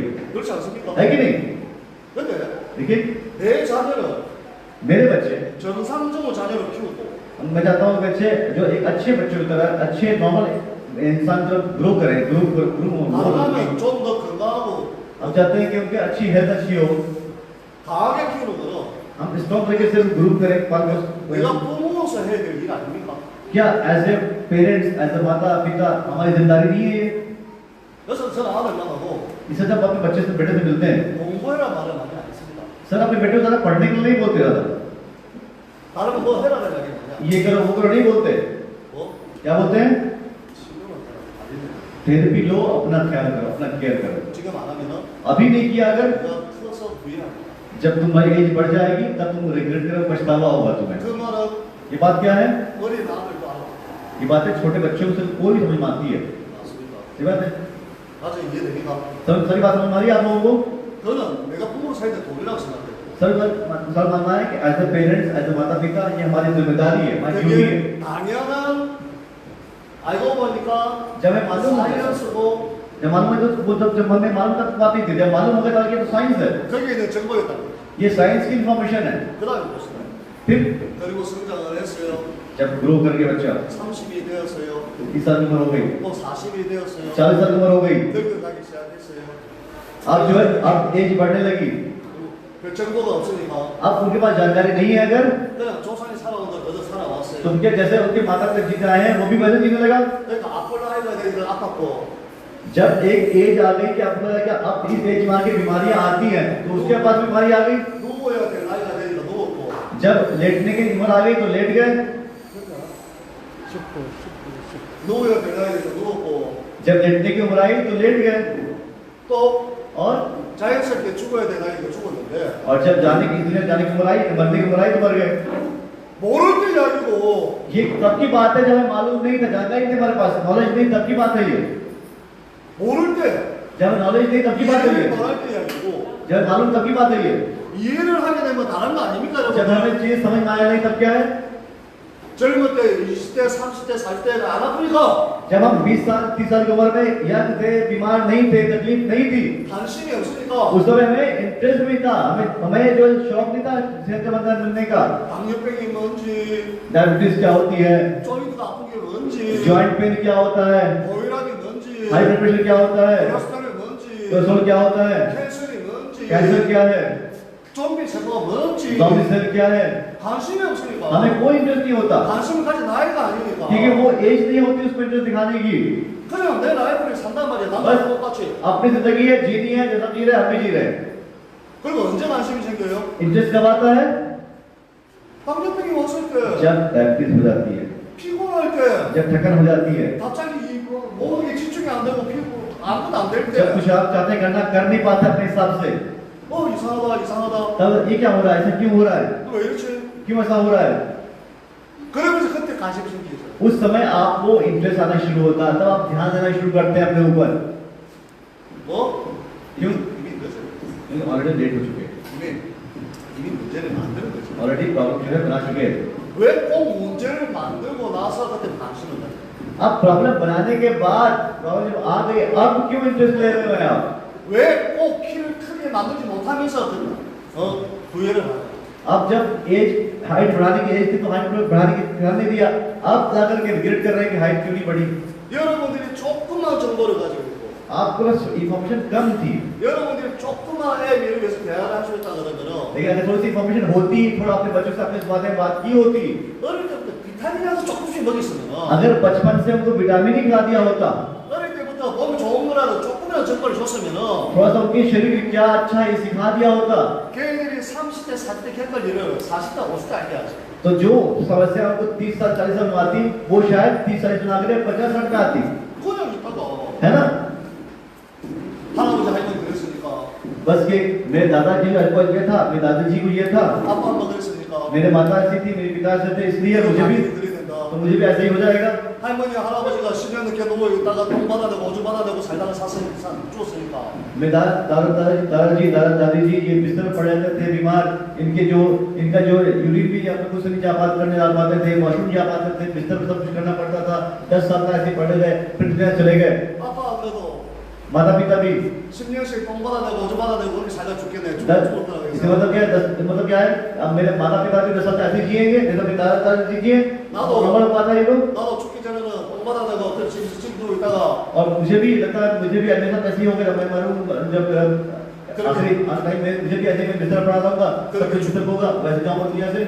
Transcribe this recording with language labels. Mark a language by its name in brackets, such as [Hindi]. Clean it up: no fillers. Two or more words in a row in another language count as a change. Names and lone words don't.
[Korean] 그렇지 않습니까? [Hindi] है कि नहीं? [Korean] 근데 [Hindi] देखिए [Korean] 내 자녀를 [Hindi] मेरे बच्चे, [Korean] 정상적으로 자녀를 키우고 [Hindi] मैं चाहता हूँ बच्चे जो एक अच्छे बच्चों की तरह अच्छे नॉर्मल इंसान जो ग्रो करें, [Korean] 가능하면 좀 더 건강하고 [Hindi] हम चाहते हैं कि उनकी अच्छी हेल्थ अच्छी हो, [Korean] 강하게 키우는 거는 [Hindi] हम स्ट्रॉन्ग तरीके से ग्रो करें, [Korean] 내가 부모로서 해야 될 일 아닙니까? [Hindi] क्या [English] as a parents, as a [Hindi] माता पिता हमारी जिम्मेदारी नहीं है ये? [Korean] 그래서 저는 아들 만나고 [Hindi] इसे जब अपने बच्चे से बेटे से मिलते हैं, [Korean] 공부해라 말을 많이 안 했습니다. [Hindi] सर अपने बेटे को ज्यादा पढ़ने के लिए नहीं बोलते ज्यादा, [Korean] 다른 거 뭐 해라는 이야기 뭐냐? [Hindi] ये करो वो करो नहीं बोलते, [Korean] 뭐? [Hindi] क्या बोलते हैं? [Korean] 지금은 아니네. [Hindi] थेरेपी लो, अपना ख्याल करो, अपना केयर करो। [Korean] 지금 안 하면은 [Hindi] अभी नहीं किया अगर, [Korean] 내가 커서 후회합니다. [Hindi] जब तुम्हारी एज बढ़ जाएगी तब तुम रिग्रेट करो, पछतावा होगा तुम्हें। [Korean] 그 말은 [Hindi] ये बात क्या है? [Korean] 어린 아들도 알아. [Hindi] ये बातें छोटे बच्चों से कोई भी समझ में आती है। [Korean] 맞습니까? [Hindi] ये बात है, [Korean] 나중에 이해됩니까? [Hindi] सभी बात समझ में आ रही है आप लोगों को? [Korean] 저는 내가 부모로 살 때 돈이라고 생각해요. [Hindi] सर मानना है कि [English] as a parents, as a [Hindi] माता पिता ये हमारी जिम्मेदारी है, हमारी ड्यूटी है। [Korean] 그게 당연한 알고 보니까 [Hindi] जब हमें मालूम हो गया, [Korean] 사이언스고 [Hindi] जब मालूम है तो वो जब हमें मालूम तक बात नहीं थी, जब मालूम हो गया कि ये तो साइंस है, [Korean] 거기에 있는 정보였다. [Hindi] ये साइंस की इंफॉर्मेशन है। [Korean] 그다음에 무슨 [Hindi] फिर [Korean] 그리고 성장을 했어요. [Hindi] जब ग्रो करके बच्चा [Korean] 30이 되었어요. [Hindi] 30 साल की उम्र हो गई, [Korean] 또 40이 되었어요. [Hindi] 40 साल की उम्र हो गई, [Korean] 늙어가기 시작했어요. [Hindi] अब जो है अब एज बढ़ने लगी, [Korean] 그 정보가 없으니까 [Hindi] अब उनके पास जानकारी नहीं है, अगर [Korean] 그냥 조상이 살아온 걸 그저 살아왔어요. [Hindi] तो उनके जैसे उनके माता पिता जीते आए हैं वो भी वैसे जीने लगा। [Korean] 그러니까 아플 나이가 되니까 아팠고 [Hindi] जब एक एज आ गई कि आपको लगा कि अब इस एज में आके बीमारियां आती हैं, तो उसके पास बीमारी आ गई। [Korean] 누워야 될 나이가 되니까 누웠고 [Hindi] जब लेटने की उम्र आ गई तो लेट गए, [Korean] 누워야 될 나이가 되니까 누웠고 [Hindi] जब लेटने की उम्र आई तो लेट गए, [Korean] 또 [Hindi] और [Korean] 자연스럽게 죽어야 될 나이가 죽었는데 [Hindi] जब जाने की दुनिया जाने की उम्र आई, मरने की उम्र आई तो मर गए। [Korean] 모를 때 이야기고 [Hindi] ये तब की बात है जब हमें मालूम नहीं था, जानकारी नहीं हमारे पास, नॉलेज नहीं, तब की बात है ये। [Korean] 모를 때 [Hindi] जब नॉलेज नहीं तब की बात है ये, [Korean] 이해를 말할 때 이야기고 [Hindi] जब मालूम तब की बात है ये, [Korean] 이해를 하게 되면 다른 거 아닙니까 [Hindi] जब [Korean] 여러분? [Hindi] हमें चीज समझ में आया नहीं तब क्या है? [Korean] 젊을 때 20대 30대 40대 안 아프니까 [Hindi] जब हम 20 साल 30 साल की उम्र में यंग थे, बीमार नहीं थे, तकलीफ नहीं थी, [Korean] 관심이 없으니까 [Hindi] उस समय हमें इंटरेस्ट भी था, हमें जो शौक नहीं था सेहतमंद मिलने का। [Korean] 당뇨병이 뭔지 [Hindi] डायबिटीज क्या होती है, [Korean] 조인트가 아픈 게 뭔지 [English] joint pain [Hindi] क्या होता है, [Korean] 고혈압이 뭔지 [English] high blood pressure [Hindi] क्या होता है, [Korean] 콜레스테롤이 뭔지 [Hindi] कोलेस्ट्रॉल क्या होता है, [Korean] 캔ሰር이 뭔지 [Hindi] कैंसर क्या है, [Korean] 좀비 세포가 뭔지 [English] zombie cell [Hindi] क्या है, [Korean] 관심이 없으니까 [Hindi] हमें कोई इंटरेस्ट नहीं होता, [Korean] 관심을 가진 나이가 아니니까 [Hindi] क्योंकि वो एज नहीं होती उसको इंटरेस्ट दिखाने की। [Korean] 그냥 내 라이프를 산단 말이야 [Hindi] बस [Korean] 남들과 똑같이 [Hindi] अपनी जिंदगी है, जीनी है, जैसा जी रहे हम भी जी रहे। [Korean] 그리고 언제 관심이 생겨요? [Hindi] इंटरेस्ट कब आता है? [Korean] 당뇨병이 왔을 때 [Hindi] जब डायबिटीज हो जाती है, [Korean] 피곤할 때 [Hindi] जब थकन हो जाती है, [Korean] 갑자기 몸이 집중이 안 되고 피고 아무것도 안 될 때 [Hindi] जब कुछ आप चाहते हैं करना कर नहीं पाते अपने हिसाब से, [Korean] 이상하다 [Hindi] तब ये क्या हो रहा है, ऐसा क्यों हो रहा है, [Korean] 왜 이렇지? [Hindi] क्यों ऐसा हो रहा है? [Korean] 그러면서 그때 관심이 생기죠 [Hindi] उस समय आपको इंटरेस्ट आना शुरू होता है, तब आप ध्यान देना शुरू करते हैं अपने ऊपर। [Korean] 뭐? [Hindi] क्यों? [Korean] 이미 늦어요 [English] already late [Hindi] हो चुके हैं, [Korean] 이미 문제를 만드는 거죠 [English] already problem [Hindi] जो है बना चुके हैं। [Korean] 왜 꼭 문제를 만들고 나서 그때 관심을 가요? [Hindi] अब प्रॉब्लम बनाने के बाद प्रॉब्लम आ गई, अब क्यों इंटरेस्ट ले रहे हो आप? [Korean] 왜 꼭 키를 크게 만들지 못하면서 후회를 하요? [Hindi] अब जब [English] age height [Hindi] बढ़ाने की एज थी तो हाइट बढ़ाने की ध्यान नहीं दिया, अब जाकर के रिग्रेट कर रहे हैं कि हाइट क्यों नहीं बढ़ी। [Korean] 여러분들이 조금만 정보를 가지고 있고 [Hindi] आपके पास इंफॉर्मेशन कम थी, [Korean] 여러분들이 조금만 애 미루면서 대화를 하셨다 그러면은 [Hindi] लेकिन अगर थोड़ी सी इंफॉर्मेशन होती, थोड़ा अपने बच्चों से अपने इस बारे में बात की होती, [Korean] 어릴 때부터 비타민이라도 조금씩 먹였으면 [Hindi] अगर बचपन से हमको विटामिन ही खिला दिया होता, [Korean] 어릴 때부터 몸 좋은 거라도 조금이라도 정보를 줬으면은 [Hindi] थोड़ा सा उनके शरीर की क्या अच्छा है सिखा दिया होता, [Korean] 걔들이 30대 40대 겪을 일을 40대 50대 알게 하죠. [Hindi] तो जो समस्या हमको 30 साल 40 साल में आती, वो शायद 30 साल सुना कर 50 साल में आती, [Korean] 그냥 좋다고 [Hindi] है ना। [Korean] 할아버지 할머니 그랬으니까 [Hindi] बस ये मेरे दादाजी को ये था, मेरे दादाजी को ये था, [Korean] 아빠 엄마 그랬으니까 [Hindi] मेरे माता ऐसी थी, मेरे पिता ऐसे थे, इसलिए मुझे भी, [Korean] 그래야 된다. [Hindi] तो मुझे भी ऐसे ही हो जाएगा। [Korean] 할머니 할아버지가 10년 넘게 누워 있다가 똥 받아내고 오줌 받아내고 살다가 죽었으니까 [Hindi] मेरे दादाजी दादी जी ये बिस्तर पर पड़े रहते थे बीमार, इनका जो यूरिन भी या कुछ नहीं जा पाते थे, वॉशरूम जा पाते थे, बिस्तर पर सब कुछ करना पड़ता था। 10 साल का ऐसे पढ़े गए, फिर दुनिया चले गए। [Korean] 아빠 그래도 [Hindi] माता पिता भी [Korean] 10년씩 똥 받아내고 오줌 받아내고 그렇게 살다 죽겠네. [Hindi] इसका मतलब क्या है? मतलब क्या है? अब मेरे माता पिता भी 10 साल ऐसे जिएंगे, जैसा मेरे दादाजी जिए, नॉर्मल बात है ये लोग। [Korean] 나도 죽기 전에는 똥 받아내고 어떤 집 누워 있다가 [Hindi] और मुझे भी लगता है, मुझे भी ऐसा ऐसे ही होगा जब मैं मरूं, जब आखिरी टाइम में मुझे भी ऐसे में बिस्तर पड़ा रहूंगा, सब कुछ खत्म होगा, वैसे जाऊंगा दुनिया से,